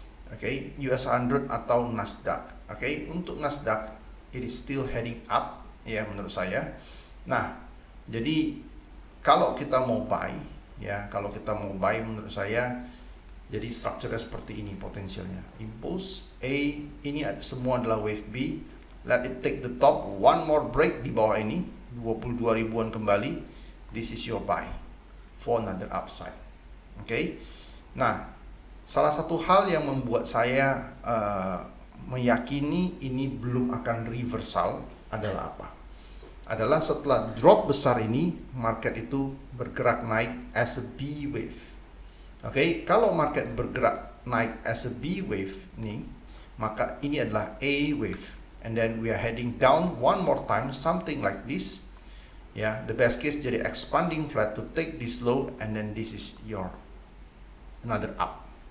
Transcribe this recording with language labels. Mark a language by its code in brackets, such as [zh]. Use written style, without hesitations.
[id] Oke, US 100 atau Nasdaq. Oke, untuk Nasdaq [en] it is still heading up [id] ya menurut saya. Nah, jadi kalau kita mau buy ya, kalau kita mau buy menurut saya jadi strukturnya seperti ini potensialnya. Impulse A, ini semua adalah wave B. [en] Let it take the top, one more break [id] di bawah ini, 22 ribuan kembali. [en] This is your buy for another upside. [id] Oke. Nah, salah satu hal yang membuat saya meyakini ini belum akan reversal adalah apa? Adalah setelah drop besar ini, market itu bergerak naik [en] as a B wave. [id] Oke, kalau market bergerak naik [en] as a B wave [id] nih, maka ini adalah A wave. [en] And then we are heading down one more time, something like this. Ya, the best case jadi expanding flat to take this low, and then this is your another up.